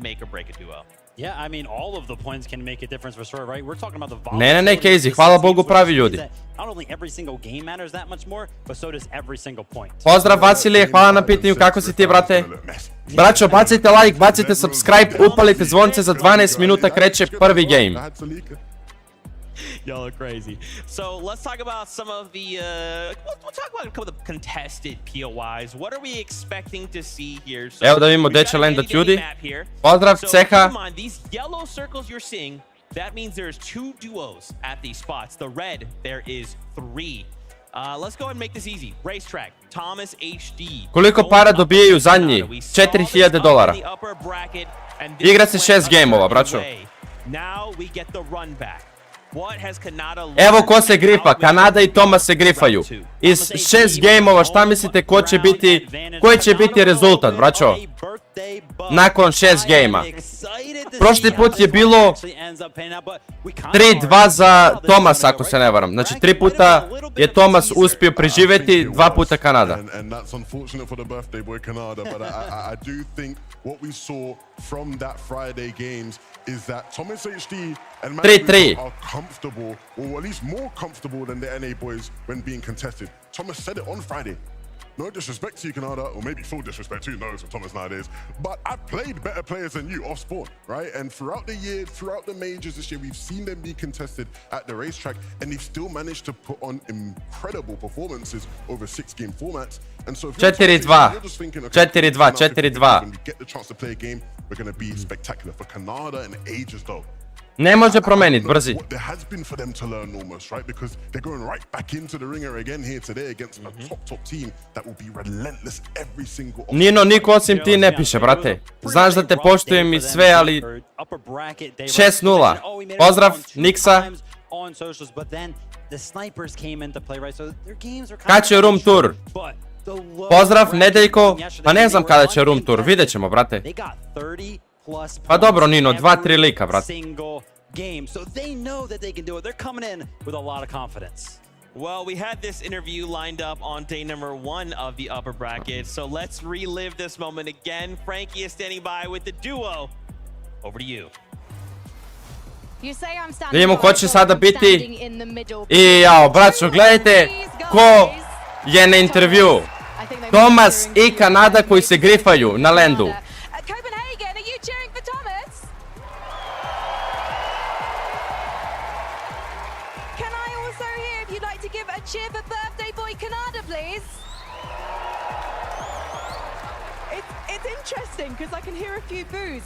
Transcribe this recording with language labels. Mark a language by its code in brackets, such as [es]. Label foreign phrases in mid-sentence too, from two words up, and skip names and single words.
[bs] Ne, Casey, hvala Bogu pravi ljudi. Pozdrav Vasilije, hvala na pitanju, kako si ti, brate? Braćo, bacite like, bacite subscribe, upalite zvonce, za 12 minuta kreće prvi game. [en] Y'all are crazy. So let's talk about some of the, we'll talk about a couple of the contested POIs. What are we expecting to see here? So [bs] evo da vidimo gdje će landat ljudi. Pozdrav, Ceha. [en] These yellow circles you're seeing, that means there's 2 duos at these spots. The red, there is 3. Let's go ahead and make this easy. Racetrack, Thomas HD. [bs] Koliko para dobijaju zadnji? $4,000. Igra se 6 gameova, braćo. [en] Now we get the run back. [bs] Evo ko se grifa, Kanada i Thomas se grifaju. Iz 6 gameova šta mislite koji će biti rezultat, braćo? Nakon 6 gamea. Prošli put je bilo 3-2 za Thomas, ako se ne varam. Znači 3 puta je Thomas uspio preživjeti, 2 puta Kanada. [en] Is that Thomas HD and [bs] 3-3 [en] are comfortable, or at least more comfortable than the NA boys when being contested. Thomas said it on Friday. No disrespect to you, Canada, or maybe full disrespect, who knows with Thomas nowadays, but I've played better players than you off spawn, right? And throughout the year, throughout the majors this year, we've seen them be contested at the racetrack, and they've still managed to put on incredible performances over 6-game formats. And so if you're just thinking, okay, [bs] 4-2. [en] when we get the chance to play a game, we're going to be spectacular. For Canada and ages though, [bs] ne može promeniti, brzi. [en] What there has been for them to learn almost, right? Because they're going right back into the ringer again here today against a top team that will be relentless every single... [bs] Nino, niko osim ti ne piše, brate. Znaš da te poštujem i sve, ali... 6-0. Pozdrav, Niksa. Kad će [en] room tour? [bs] Pozdrav, Nedeljko. Pa ne znam kada će [en] room tour, [bs] vidjet ćemo, brate. Pa dobro, Nino, 2-3 lika, brate. [en] Well, we had this interview lined up on day number 1 of the upper bracket, so let's relive this moment again. Frankie is standing by with the duo. Over to you. [bs] Vidimo ko će sada biti. I jao, braćo, gledajte ko je na intervju. Thomas i Kanada koji se grifaju na landu. [en] Cheer for birthday boy Canada, please. It's interesting because I can hear a few boos.